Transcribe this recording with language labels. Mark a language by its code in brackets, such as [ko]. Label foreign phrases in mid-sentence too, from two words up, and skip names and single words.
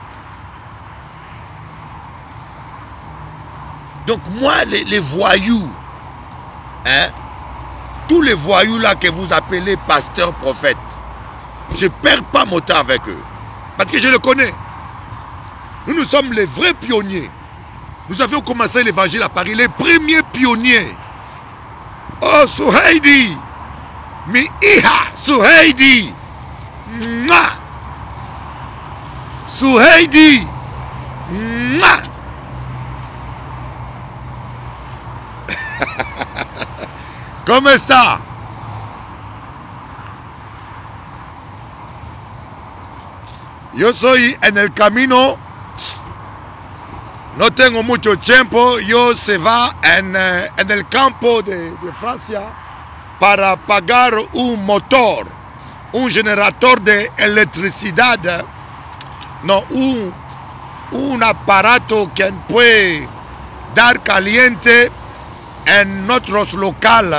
[fr] Donc moi, les voyous, hein, tous les voyous là que vous appelez pasteurs, prophètes, je ne perds pas mon temps avec eux. Parce que je le connais. Nous sommes les vrais pionniers. Nous avions commencé l'évangile à Paris, les premiers pionniers. [es] Oh, Souhaidi! Mi iha, Souhaidi! Mouah! Souhaidi! Mouah! ¿Cómo está? Yo soy en el camino, no tengo mucho tiempo, yo se va en el campo de Francia para pagar un motor, un generador de electricidad, no, un aparato que puede dar caliente en nuestros locales.